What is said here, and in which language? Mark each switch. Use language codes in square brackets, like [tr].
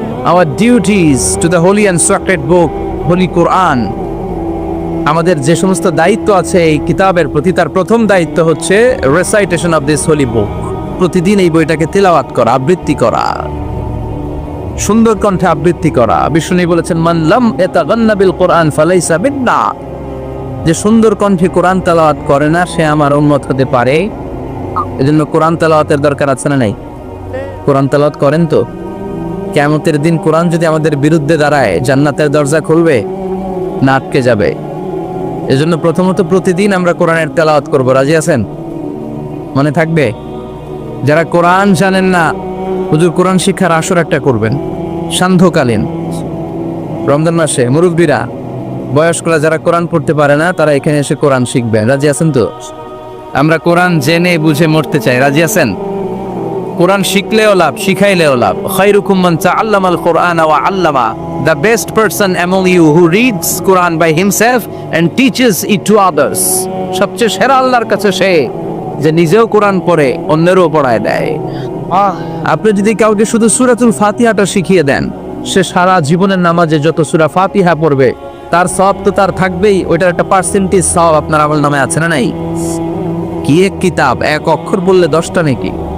[en] Our duties to the holy and sacred book, Holy Quran. [bn] আমাদের যে সমস্ত দায়িত্ব আছে এই কিতাবের প্রতি, তার প্রথম দায়িত্ব হচ্ছে [en] Recitation of this holy book. [bn] প্রতিদিন এই বইটাকে তিলাওয়াত করা, আবৃত্তি করা, সুন্দর কণ্ঠে আবৃত্তি করা। বিষ্ণু বলেছেন, [ar] মান লাম ইয়াতাগান্না বিল কোরআন ফালাইসা মিন্না। [bn] যে সুন্দর কণ্ঠে কোরআন তেলাওয়াত করে না, সে আমার উম্মত হতে পারে। এজন্য কোরআন তেলাওয়াতের দরকার আছে না নাই? কোরআন তেলাওয়াত করেন তো? কিয়ামতের দিন কোরআন যদি আমাদের বিরুদ্ধে দাঁড়ায়, জান্নাতের দরজা খুলবে না আটকে যাবে? এজন্য প্রথমত প্রতিদিন আমরা কোরআনের তেলাওয়াত করব। রাজি আছেন? মনে থাকবে? যারা কোরআন জানেন না, হুজুর কোরআন শিক্ষার আসর একটা করবেন সান্ধ্যকালীন রমজান মাসে। মুরব্বীরা, বয়স্করা যারা কোরআন পড়তে পারে না, তারা এখানে এসে কোরআন শিখবেন। রাজি আছেন তো? আমরা কোরআন জেনে বুঝে মরতে চাই। রাজি আছেন? কোরআন শিখলেও লাভ, শিখাইলেও লাভ। [ar] খায়রুকুম মান তাআল্লামাল কোরআন ওয়া আল্লামা। [en] The best person among you who reads Quran by himself and teaches it to others. [bn] সবচেয়ে সেরা আল্লাহর কাছে সে যে নিজেও কোরআন পড়ে অন্যেরও পড়ায় দেয়। আপনি যদি কাউকে শুধু সূরাতুল ফাতিহাটা শিখিয়ে দেন, সে সারা জীবনের নামাজে যত সূরা ফাতিহা পড়বে তার সওয়াব তো তার থাকবেই। ওইটার একটা পার্সেন্টেজ সওয়াব আপনার আমল নামে আছে না নাই? কি এক কিতাব, এক অক্ষর বললে 10টা নাকি?